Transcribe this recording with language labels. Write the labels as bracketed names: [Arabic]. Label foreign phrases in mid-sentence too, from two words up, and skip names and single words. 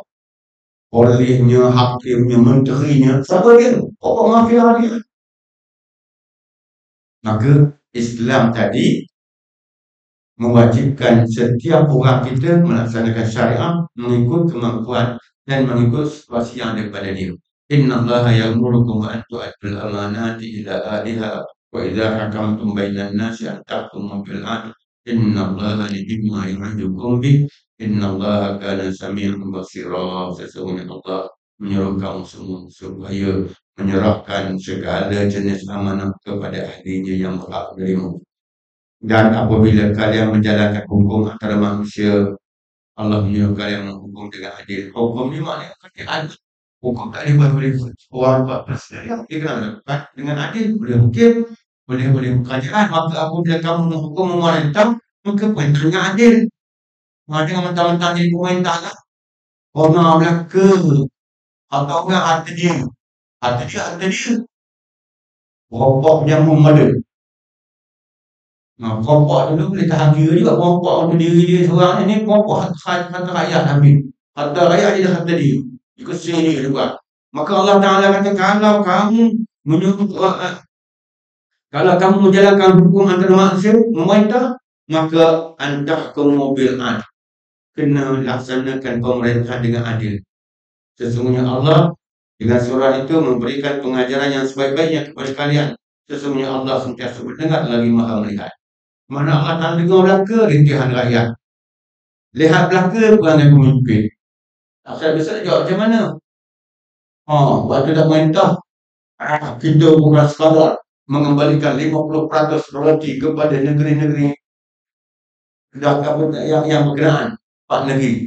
[Malay] Olehnya, hakimnya, menterinya. Siapa dia? Pokok mafia dia. Maka Islam tadi mewajibkan setiap orang kita melaksanakan syariat mengikut kemampuan dan mengikut situasi yang ada pada dia. [Arabic] إن الله يأمركم أن تؤدوا الأمانات إلى أهلها وإذا حكمتم بين الناس أن تحكموا بالعدل. إن الله نعما يعظكم به. إن الله كان سميعا بصيرا. [Malay] Sesungguhnya Allah menyuruh kamu semua supaya menyerahkan segala jenis amanah kepada ahlinya yang berhak darimu. Dan apabila kalian menjalankan hukum antara manusia, Allah menyuruh kalian menghukum dengan adil. Hukum ni maknanya adil. Hukum tak boleh orang buat perselisihan. Dia kena lakukan dengan adil. Boleh hakim, boleh kerajaan. Maka apabila kamu menghukum memerintah, maka perintahnya adil. Jangan mentang-mentang jadi pemerintah lah. Orang Melaka atau orang harta dia. Harta dia. Rokok yang memadai. Perokok dulu boleh tahan kira juga. Perokok untuk diri dia seorang ni, perokok harta rakyat habis. Harta rakyat dia harta dia. Ikut sendiri dia juga. Maka Allah Ta'ala kata, kalau kamu menjalankan hukum antara manusia, memerintah, maka anda ke mobil adil. Kena laksanakan pemerintah dengan adil. Sesungguhnya Allah dengan surah itu memberikan pengajaran yang sebaik-baiknya kepada kalian. Sesungguhnya Allah sentiasa mendengar lagi maha melihat. Mana Allah tak dengar belaka rintihan rakyat. Lihat belaka perangai pemimpin. Saya bisa jawab macam mana? Waktu dah perintah, kita bukan sekadar mengembalikan 50% royalti kepada negeri-negeri yang berkenaan, Pak Negeri.